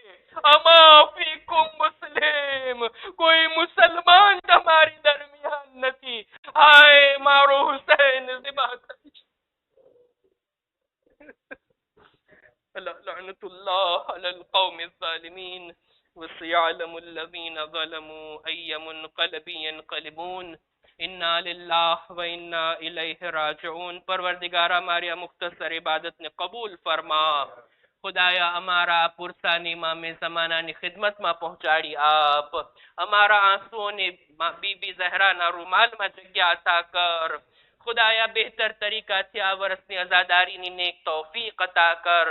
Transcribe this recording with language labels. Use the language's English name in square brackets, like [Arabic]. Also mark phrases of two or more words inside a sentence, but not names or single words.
[Arabic] أما فيكم مسلم, [Gujarati] કોઈ મુસલમાન તમારી દરમિયાન નથી. હાય મારો હુસૈન ઝિબા થઈ. [Arabic] لعنة الله على القوم الظالمين وسيعلم الذين ظلموا أي منقلب ينقلبون إنا لله وإنا إليه راجعون. [Hindi] परवरदिगारा हमारी [Gujarati] આ મુખ્તસર ઇબાદતને કબૂલ ફરમા. ખુદાયા અમારા પુરસાની ઇમામે ઝમાનાની ખિદમતમાં પહોંચાડી આપ. અમારા આંસુઓને બીબી ઝહરાના રૂમાલમાં જગ્યા અતા કર. ખુદાયા બહેતર તરીકાથી આ વર્ષની અઝાદારીની નેક તૌફીક અતા કર.